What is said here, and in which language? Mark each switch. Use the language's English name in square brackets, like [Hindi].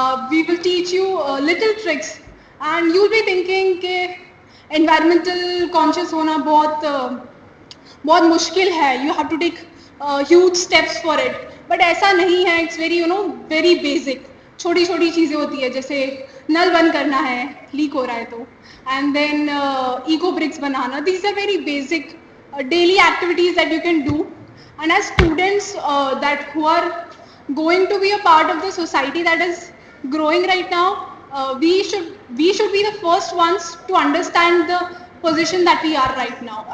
[English] We will teach you little tricks and you'll be thinking [Hindi] कि environmental conscious होना बहुत मुश्किल है. [English] You have to take huge steps for it. But [Hindi] ऐसा नहीं है. [English] It's very very basic. [Hindi] छोटी छोटी चीज़ें होती है जैसे नल बंद करना है, लीक हो रहा है तो, [English] and then [Hindi] eco bricks banana. [English] These are very basic daily activities that you can do. And as students that who are going to be a part of the society that is growing right now, we should be the first ones to understand the position that we are right now.